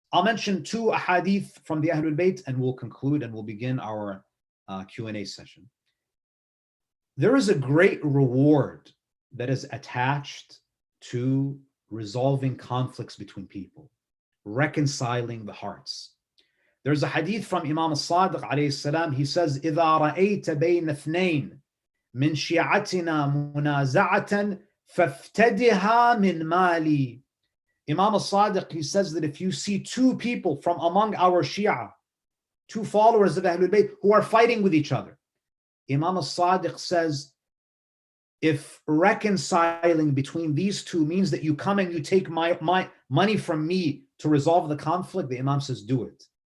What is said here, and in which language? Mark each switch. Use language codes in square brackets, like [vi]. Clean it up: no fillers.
[en] I'll mention 2 ahadith from the Ahlul Bayt and we'll conclude and we'll begin our Q&A session. There is a great reward that is attached to resolving conflicts between people, reconciling the hearts. There's a hadith from Imam al-Sadiq alayhi salam. [ar] He says, إِذَا رَأَيْتَ بَيْنَ اثْنَيْن مِنْ شِيعَتِنَا مُنَازَعَةً فَافْتَدِهَا مِنْ مَالِي. [en] Imam al-Sadiq, he says that if you see 2 people from among our Shia, 2 followers of Ahlul Bayt who are fighting with each other, Imam al-Sadiq says, if reconciling between these 2 means that you come and you take my money from me to resolve the conflict, the Imam says, do it.